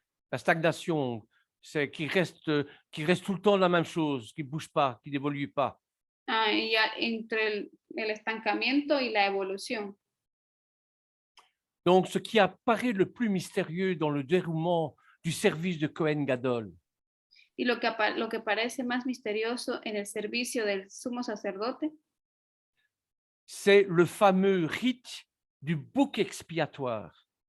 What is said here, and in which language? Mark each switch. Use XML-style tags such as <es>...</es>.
<fr>La stagnation, c'est qui reste tout le temps la même chose, qui ne bouge pas, qui n'évolue pas.</fr> <es>Y entre el estancamiento y la evolución.</es> <fr>Donc, ce qui apparaît le plus mystérieux dans le déroulement du service de Cohen Gadol,</fr> <es>Y lo que parece más misterioso en el servicio del sumo sacerdote</es> <fr>c'est le fameux rite du bouc expiatoire.</fr>